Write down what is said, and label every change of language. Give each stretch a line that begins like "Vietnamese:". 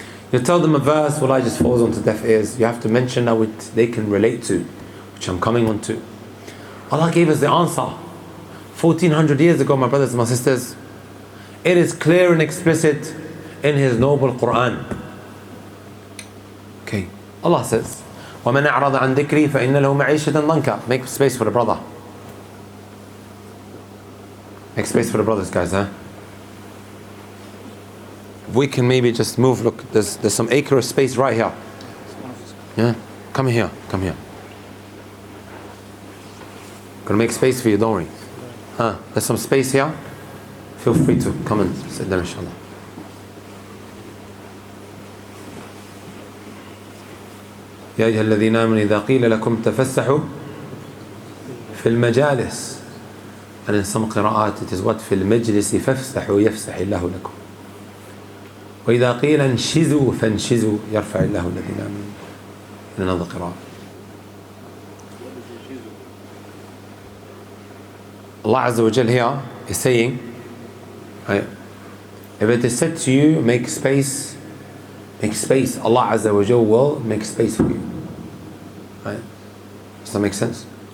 English: You tell them a verse, well, I just falls onto deaf ears. You have to mention that which they can relate to, which I'm coming on to. Allah gave us the answer 1400 years ago, my brothers and my sisters. It is clear and explicit in His noble Quran. Okay, Allah says,
Arabic: وَمَنْ أَعْرَضَ عَنْ ذِكْرِي فَإِنَّ لَهُ مَعِيشَةً ضَنْكَ.
English: Make space for the brother. Make space for the brothers, guys, huh? If we can maybe just move, look, there's some acre of space right here. Yeah, come here. Gonna make space for you, don't worry. Huh? There's some space here. Feel free to come and sit there, inshallah.
Arabic: يا أيها الذين آمنوا إذا قيل لكم تفسحوا في المجالس.
English: And in some
Arabic: قراءات
English: it is what
Arabic: في المجلس فافسحوا يفسح الله لكم. وإذا قيل انشزوا فانشزوا يرفع الله الذين آمنوا.
English: In another
Arabic: قراءة.
English: Allah Azza wa Jal here is saying, right, if it is said to you, make space, Allah Azza wa Jal will make space for you. Right? Does that make sense?